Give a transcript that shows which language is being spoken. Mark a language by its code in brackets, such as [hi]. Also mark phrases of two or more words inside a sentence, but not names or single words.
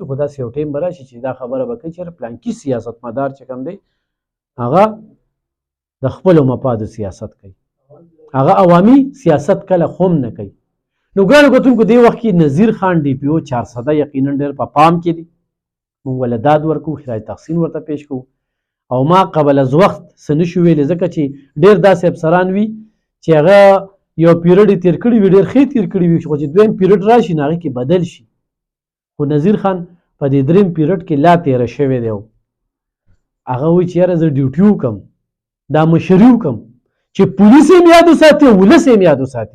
[ps] خو داسې یو ټیم به راشي چې دا خبره به کوي چې پلانکي سیاستمدار چې کوم دی هغه د خپلو مفادو سیاست کوي، هغه عوامي سیاست کله هم نه کوي. نو ګرانو کتونکو دې وخت کې نذیر خان ډي پي او 400 یقینا ډېر په پام کې دي. موږ ول داد ورکو، خراج تحسین ورته پیش کوو، او ما قبل از وخت څه نشو ویلې ځکه چې ډېر داسې افسران وي چې هغه یو پیریډ یې تېر کړی وي ډېر ښې تېر کړي وي، خو چې دویم پیریډ راشي نو هغې کې بدل شي. خو نذیر خان په دې دریم پیریډ کې لا تېره شوی دی، هغه وایي چې یاره زه ډیوټي وکړم دا مشري وکړم چې پولیس یې یاد وساتي او ولس یې یاد وساتي.